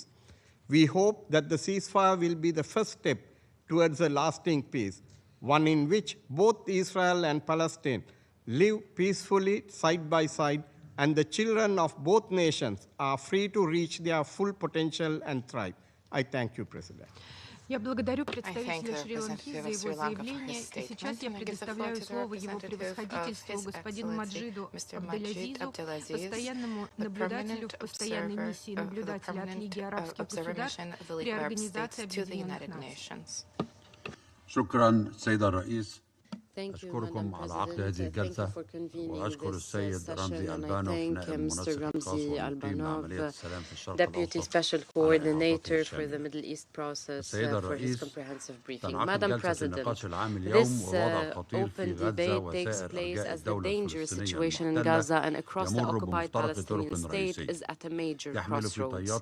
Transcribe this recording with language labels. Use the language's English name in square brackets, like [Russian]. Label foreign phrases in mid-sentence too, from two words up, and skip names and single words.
[English] We hope that the ceasefire will be the first step towards a lasting peace, one in which both Israel and Palestine live peacefully side by side, and the children of both nations are free to reach their full potential and thrive. I thank you, President. [Russian] Я благодарю представителя Шри-Ланки за его заявление, и сейчас я предоставляю слово его превосходительству господину Маджиду Абделазизу, постоянному наблюдателю в постоянной миссии наблюдателя от Лиги арабских государств при Организации Объединенных Наций. [Arabic] شكرا سيدة الرئيس. أشكركم على عقد هذه الجلسة وأشكر السيد رمزي ألبانوف نائب منسق الخاص والمقيم لعملية السلام في الشرق [English] Deputy Special Coordinator for the Middle East process for his comprehensive briefing. Madam President, this open debate takes place as the dangerous situation in Gaza and across the occupied Palestinian state is at a major crossroads.